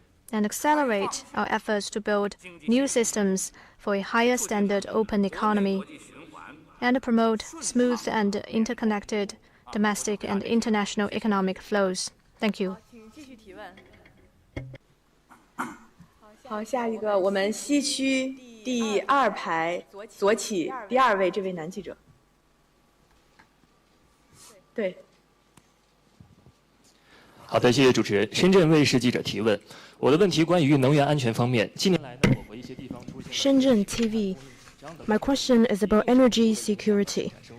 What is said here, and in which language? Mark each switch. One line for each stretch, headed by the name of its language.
English: and accelerate our efforts to build new systems for a higher standard open economy, and promote smooth and interconnected domestic and international economic flows. Thank you.
Chinese: 好，下一个我们西区第2排左起第2位这位男记者。对。好的，谢谢主持人。深圳卫视记者提问，我的问题关于能源安全方面。近年来呢，我国一些地方出现。
English: Shenzhen TV. My question is about energy security.